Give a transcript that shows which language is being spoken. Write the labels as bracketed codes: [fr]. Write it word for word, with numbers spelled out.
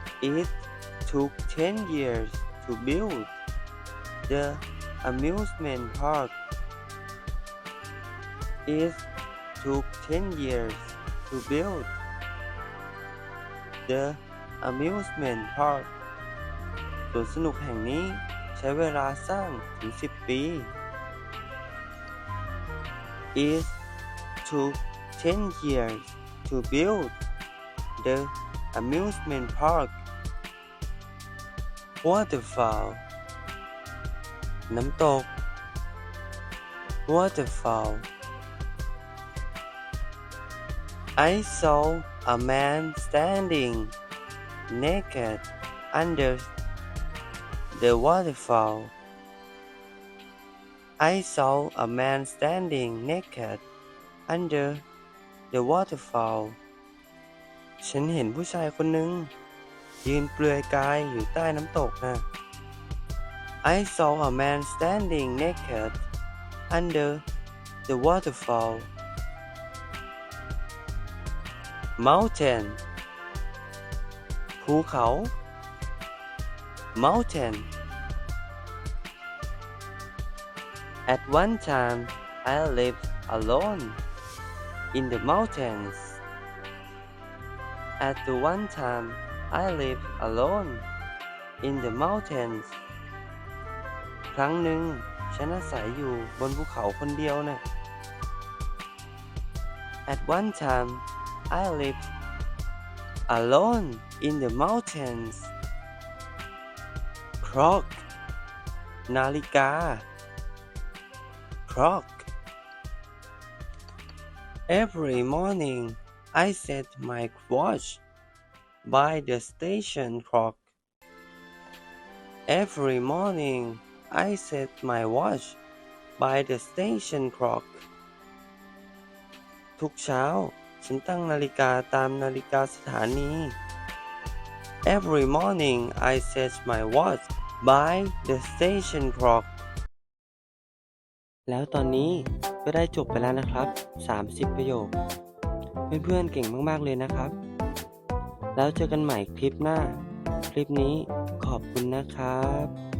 [en] It took ten years to build the amusement park. It took ten years to build the amusement park. [th] สวนสนุกแห่งนี้ใช้เวลาสร้างถึงสิบปี [en] It took ten years to build the amusement park. Waterfall น้ำตก Waterfall. I saw a man standing naked under the waterfall. I saw a man standing naked under the waterfall. [th] ฉันเห็นผู้ชายคนหนึ่งยืนเปลือยกายอยู่ใต้น้ำตกนะ [en] I saw a man standing naked under the waterfall. Mountain ภูเขา Mountain. At one time, I lived alone in the mountains. At the one time, I lived alone in the mountains. [th] ครั้งหนึ่งฉันอาศัยอยู่บนภูเขาคนเดียวน่ะ [en] At one time, I live alone in the mountains. Clock นาฬิกา clock. Every morning I set my watch by the station clock. Every morning I set my watch by the station clock. [th] ทุกเช้าฉันตั้งนาฬิกาตามนาฬิกาสถานี [en] Every morning I set my watch by the station clock. [th] แล้วตอนนี้ก็ได้จบไปแล้วนะครับ สามสิบ ประโยค เพื่อนๆเก่งมากๆเลยนะครับ แล้วเจอกันใหม่คลิปหน้า คลิปนี้ขอบคุณนะครับ